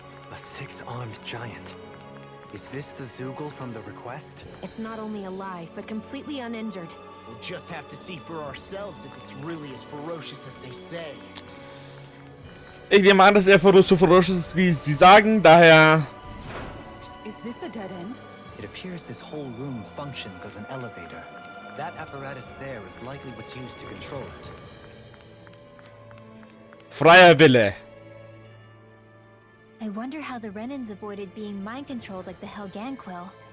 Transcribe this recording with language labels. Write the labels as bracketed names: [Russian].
[English] A six-armed giant. Is this the Zoogle from the request? It's not only alive, but completely uninjured. We'll just have to see for ourselves if it's really as ferocious as they say. [German] Ich nehme an, dass er so [English] ferocious [German] ist, wie sie sagen, daher... [English] Is this a dead end? It appears this whole room functions as an elevator. That apparatus there is likely what's used to control it. [German] Freier Wille. [English] I wonder how the Renans avoided being mind-controlled like the Helganquil.